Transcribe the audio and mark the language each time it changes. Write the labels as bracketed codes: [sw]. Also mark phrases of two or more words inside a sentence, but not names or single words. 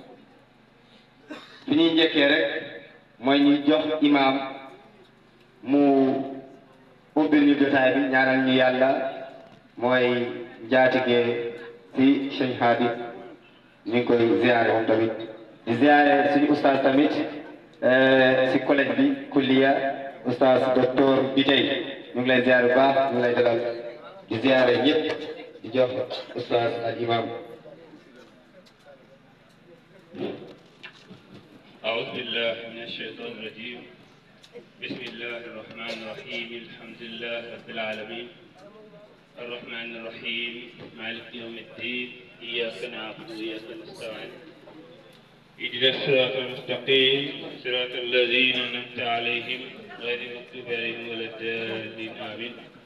[wo] fi ñuy njëkkee rek mooy ñu jox imam mu ubbil ñu jotaay bi ñaanal ñu yàlla mooy njaatige si Sëñ Hadi ñu ngi koy ziare moom tamit di ziare suñu ustaas tamit si collège bi kulliya ustaas docteur Bitey ñu ngi lay ziare bu baax ñu ngi lay dalal di ziare ñëpp di jox ustaas al imam. [ar] أعوذ بالله من الشيطان الرجيم بسم الله الرحمن الرحيم الحمد لله رب العالمين الرحمن الرحيم مالك يوم الدين إياك نعبد وإياك نستعين اهدنا الصراط المستقيم صراط الذين أنعمت عليهم غير المغضوب عليهم ولا الضالين آمين